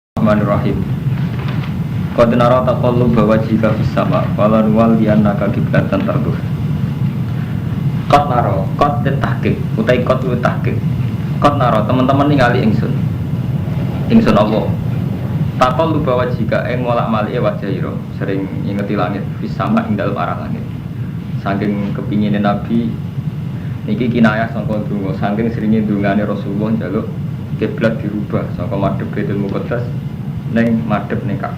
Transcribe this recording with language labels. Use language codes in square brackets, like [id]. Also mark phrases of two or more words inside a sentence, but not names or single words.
[ar] بسم الله الرحمن الرحيم. قد نرى تقلب وجهك في السماء فلنولينك قبلة ترضاها. قد نرى، قد تحقيق، أوتي قد لو تحقيق. قد نرى [jv] teman-teman ningali ingsun. Ingsun Allah. [ar] تقلب وجهك [jv] ing molak-malike wajah ira, sering ngingeti langit [ar] في السماء' [jv] ing dalem arah langit. Saking kepingine Nabi niki kinayah sangka donga, saking seringe dungane Rasulullah njaluk kiblat dirubah saka madhep Baitul Muqaddas ning madhep ning Ka'bah.